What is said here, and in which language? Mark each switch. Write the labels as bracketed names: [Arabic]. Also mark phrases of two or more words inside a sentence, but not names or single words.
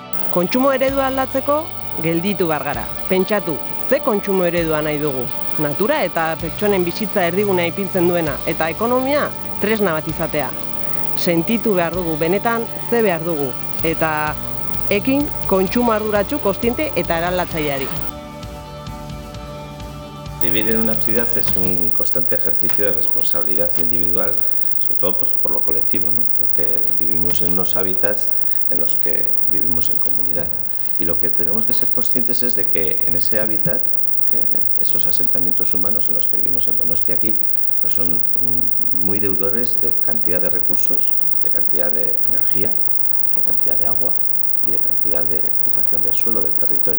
[Basque] Kontsumo eredua aldatzeko, gelditu behar gara. Pentsatu, ze kontsumo eredua nahi dugu? Natura eta pertsonen bizitza erdigunea ipintzen duena eta ekonomia tresna bat izatea. Sentitu behar dugu, benetan ze behar dugu. Eta ekin kontsumo arduratsu, kontziente eta eraldatzaileari. [Spanish] Vivir en una ciudad es un constante ejercicio de responsabilidad individual, sobre todo pues, por lo colectivo, ¿no? Porque vivimos en unos hábitats en los que vivimos en comunidad. Y lo que tenemos que ser conscientes es de que en ese hábitat, que esos asentamientos humanos en los que vivimos en Donostia aquí, pues son muy deudores de cantidad de recursos, de cantidad de energía, de cantidad de agua y de cantidad de ocupación del suelo, del territorio.